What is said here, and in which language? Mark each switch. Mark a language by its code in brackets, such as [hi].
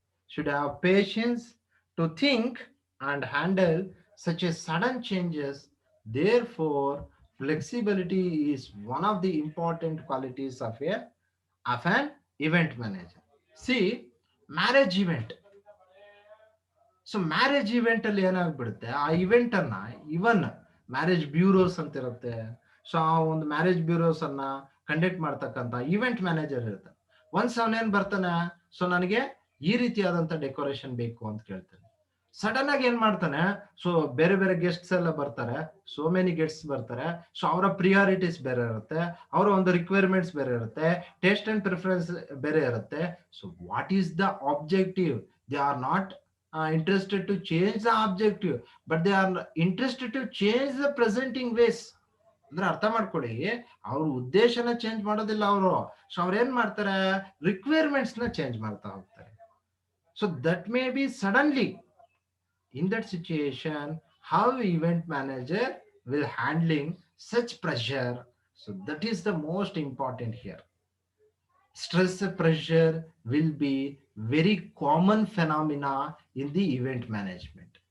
[en] Should have patience to think and handle such a sudden changes. Therefore, flexibility is one of the important qualities of an event manager. See, marriage event. [kn] So marriage event ಅಲ್ಲಿ ಏನಾಗ್ಬಿಡುತ್ತೆ, ಆ event ಅನ್ನ ಇವನ್ marriage ಬ್ಯೂರೋಸ್ ಅಂತ ಇರುತ್ತೆ. So ಆ ಒಂದು marriage ಬ್ಯೂರೋಸ್ ಅನ್ನ conduct ಮಾಡ್ತಕ್ಕಂತ event manager ಇರುತ್ತೆ. Once ಅವನೇನ್ ಬರ್ತಾನೆ, ಸೊ ನನಗೆ ಈ ರೀತಿಯಾದಂತ ಡೆಕೋರೇಷನ್ ಬೇಕು ಅಂತ ಕೇಳ್ತಾನೆ. ಸಡನ್ ಆಗಿ ಏನ್ ಮಾಡ್ತಾನೆ, ಸೊ ಬೇರೆ ಬೇರೆ ಗೆಸ್ಟ್ಸ್ ಎಲ್ಲ ಬರ್ತಾರೆ, ಸೋ ಮೆನಿ ಗೆಸ್ಟ್ಸ್ ಬರ್ತಾರೆ. ಸೊ ಅವರ ಪ್ರಿಯಾರಿಟೀಸ್ ಬೇರೆ ಇರುತ್ತೆ, ಅವರ ಒಂದು ರಿಕ್ವೈರ್ಮೆಂಟ್ಸ್ ಬೇರೆ ಇರುತ್ತೆ, ಟೇಸ್ಟ್ ಅಂಡ್ ಪ್ರಿಫರೆನ್ಸ್ ಬೇರೆ ಇರುತ್ತೆ. [en] So what is the objective? They are not interested to change the objective, but they are interested to change the presenting ways. [kn] ಅಂದ್ರೆ ಅರ್ಥ ಮಾಡ್ಕೊಳ್ಳಿ, ಅವ್ರ ಉದ್ದೇಶನ ಚೇಂಜ್ ಮಾಡೋದಿಲ್ಲ ಅವರು. ಸೊ ಅವ್ರ ಏನ್ ಮಾಡ್ತಾರೆ, ರಿಕ್ವೈರ್ಮೆಂಟ್ಸ್ ನ ಚೇಂಜ್ ಮಾಡ್ತಾ ಹೋಗ್ತಾರೆ. [en] So that may be suddenly in that situation, how event manager will handling such pressure. So that is the most important here. Stress pressure will be very common phenomena in the event management.